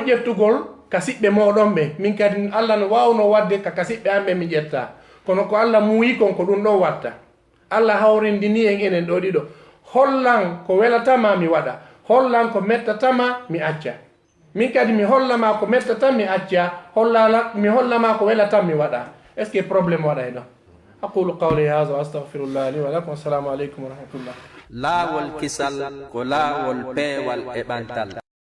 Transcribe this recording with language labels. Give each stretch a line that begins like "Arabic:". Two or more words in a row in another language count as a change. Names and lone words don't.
Fula: ƴettugol ka siɓɓe moɗon ɓe min kadi allah no wawno wadde ka siɓɓe an ɓe mi ƴetta kono ko allah muyi kon ko ɗum ɗo watta allah hawrindini en enen ɗo ɗiɗo hollan ko welatama mi waɗa hollan ko mettatama mi acca min kadi mi hollama ko mettatan mi acca mi hollama ko welatan mi waɗa
French: est ce que probléme
Fula: waɗa e ɗon
Arabic: أقول قولي هذا وأستغفر الله لي ولكم السلام عليكم ورحمة الله
Fula: laawol kisal ko laawol peewal e ɓantal